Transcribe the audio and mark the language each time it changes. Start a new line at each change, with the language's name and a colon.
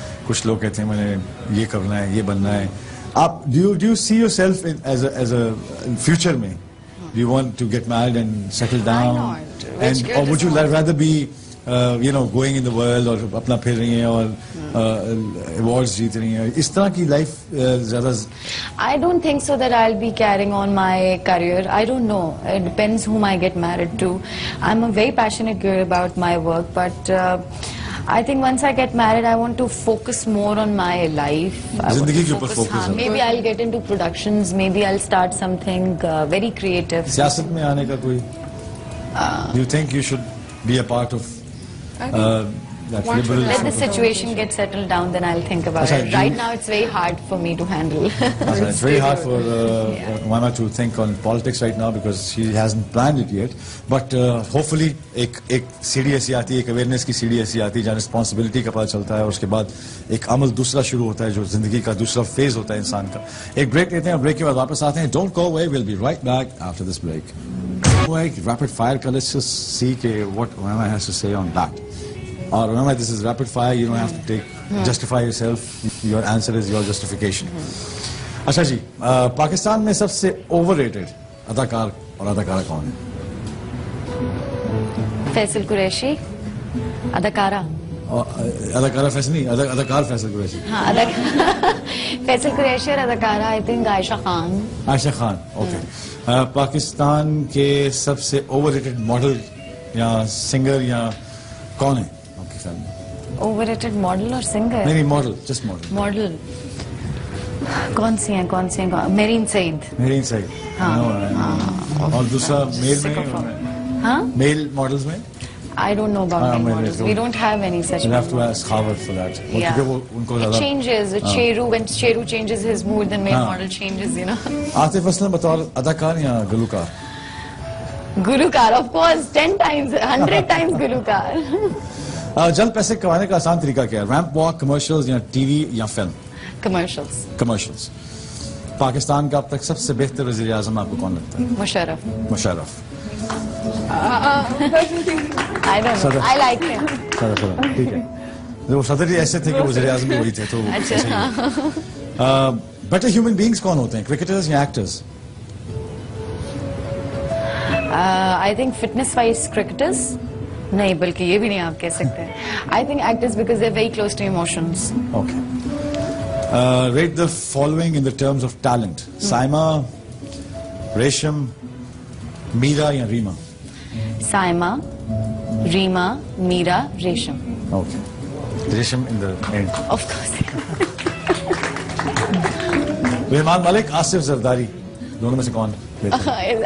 Urdu: کچھ لوگ کہتے ہیں میں نے یہ کرنا ہے, یہ بننا ہے. آپ
English: do you see yourself as a future میں, do you want to get married and settle down? Why not? And or would you rather be going in the world
Urdu: اور اپنا پھر رہی ہیں اور ایوارڈز جیت رہی ہیں, اس طرح کی لائف زیادہ؟
English: I don't think so that I'll be carrying on my career. I don't know. It depends whom I get married to. I'm a very passionate girl about my work, but I think once I get married, I want to focus more on my life.
Urdu: زندگی کے اوپر focus.
English: Maybe I'll get into productions. Maybe I'll start something very creative.
Urdu: سیاست میں آنے کا کوئی?
English: Do you think you should be a part of that liberal? Let the situation get settled down, then I'll think about it. Right now, it's very hard for me to handle. It's very hard for Umaima to think on politics right now because she hasn't planned it yet. But hopefully,
Urdu: ایک سیڑھی ایسی آتی ہے, ایک awareness کی سیڑھی ایسی آتی ہے جہاں رسپانسبلٹی کا پتہ چلتا ہے, اور اس کے بعد ایک عمل دوسرا شروع ہوتا ہے جو زندگی کا دوسرا فیز ہوتا ہے انسان کا. ایک بریک لیتے ہیں, اور بریک کے بعد واپس آتے ہیں.
English: Don't go away, we'll be right back after this break. Rapid fire
Urdu: ka,
English: let's just see what Umaima has to say on that. Or remember, this is rapid fire, you don't have to justify yourself. Your answer is your justification.
Urdu: اچھا جی, پاکستان میں سب سے over rated اداکار اور اداکارہ کون ہے؟ فیصل قریشی. اداکارہ اداکارہ فیصل نہیں, اداکار فیصل قریشی. ہاں فیصل قریشی اور اداکارہ I think Aisha Khan. Aisha Khan, okay. Pakistan کے سب سے اوور ریٹڈ ماڈل یا سنگر یا کون ہے آپ کے خیال میں؟ اوور ریٹڈ ماڈل اور سنگر؟ نہیں ماڈل, جسٹ ماڈل. ماڈل کون سی ہیں میرین سعید. میرین سعید, اور دوسرا میل میں, ہاں میل ماڈلز میں
English: I don't know about male models. We don't have any such. You'll have to ask Khabar for that. Yeah. It changes. With Sheru, when Sheru changes his mood, then male model changes, you know.
Urdu: Atif Aslam بطور اداکار یا گلوکار؟
English: گلوکار, of course, 10 times, 100 times گلوکار.
Urdu: جلد پیسے کمانے کا آسان طریقہ کیا ہے؟ ریمپ واک, کمرشلز یا ٹی وی یا فلم؟
English: Commercials.
Urdu: کمرشلز. پاکستان کا اب تک سب سے بہتر وزیر اعظم آپ کو کون لگتا ہے؟ Musharraf. Musharraf.
English: I don't know. I like him.
Urdu: صدر, ٹھیک ہے. وہ صدر ہی ایسے تھے کہ وزیر اعظم بھی وہی تھے, تو بیٹر ہیومن بینگز کون ہوتے ہیں, کرکٹرز یا actors?
English: I think fitness wise cricketers.
Urdu: نہیں, بلکہ یہ بھی نہیں آپ کہہ سکتے.
English: I think actors because they're very close to emotions. Okay. Rate the following in the terms of talent. Saima, Resham, Meera یا ریما؟
Urdu: سائما, ریما, میرا, ریشم.
English: Okay. Resham in the end. Of course.
Urdu: Rehman Malik, Asif Zardari, دونوں میں سے کون بہتر ہے؟